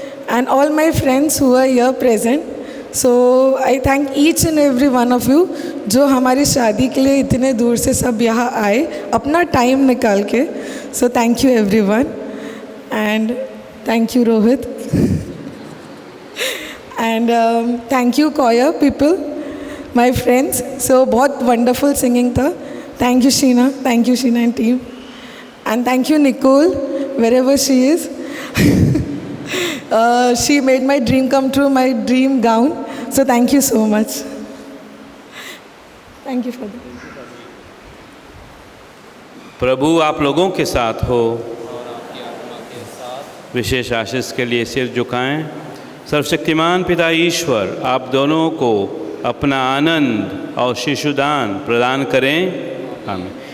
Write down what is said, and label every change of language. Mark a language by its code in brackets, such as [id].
[en] and all my friends who are here present, so I thank each and every one of you [hi] जो हमारी शादी के लिए इतने दूर से सब यहाँ आए अपना टाइम निकाल के। [en] So thank you every one, and thank you Rohit, and thank you choir people, my friends. So बहुत wonderful singing था। Thank you Sheena and team, and thank you Nicole wherever she is. She made my dream come true, my dream gown, so thank you so much. Thank you for that. [hi] प्रभु आप लोगों के साथ हो, विशेष आशीष के लिए सिर झुकाएं। सर्वशक्तिमान पिता ईश्वर आप दोनों को अपना आनंद और शिशुदान प्रदान करें। आमीन।